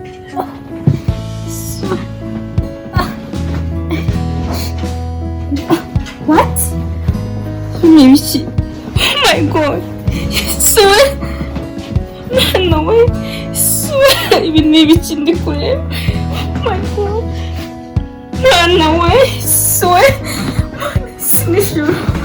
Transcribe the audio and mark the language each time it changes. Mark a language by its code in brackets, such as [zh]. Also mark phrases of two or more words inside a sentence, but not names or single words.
[en] What? [rw] Ni ibiki? [en] Oh my god. Sure. No way. Sure. [rw] Ibi ni ibiki ndi kureba? [en] Oh my god. No way. Sure. [rw] Sinishuru.